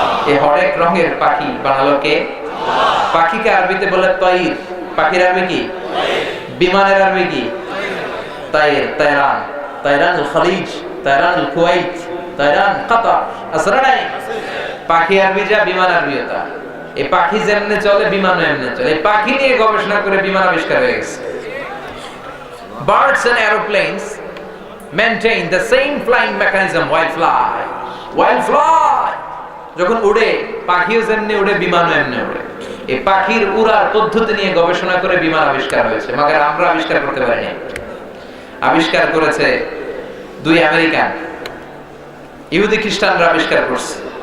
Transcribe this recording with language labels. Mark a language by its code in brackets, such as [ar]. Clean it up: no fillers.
[bn] এই হরেক রঙের পাখি বানালো কে? পাখিকে আরবিতে বলে তাইর। পাখির আরবি কি? বিমানের আরবি কি? তাইর, তায়রান, তায়রানুল খালিজ, তায়রানুল কুওয়াইত, তায়রান কাতার। আসলে নাই? পাখি আরবি যা, বিমান আরবিও তা। এই পাখি যেমনে চলে বিমানও এমনি চলে। এই পাখি নিয়ে গবেষণা করে বিমান আবিষ্কার হয়ে গেছে। [en] Birds and aeroplanes maintain the same flying mechanism while fly. While fly, [bn] যখন উড়ে পাখিও যেমনি উড়ে, বিমানও এমনি উড়ে। এই পাখির উড়ার পদ্ধতি নিয়ে গবেষণা করে বিমান আবিষ্কার হয়েছে, মাগার আমরা আবিষ্কার করতে পারিনি। আবিষ্কার করেছে 2 আমেরিকান, ইহুদি খ্রিস্টানরা আবিষ্কার করছে।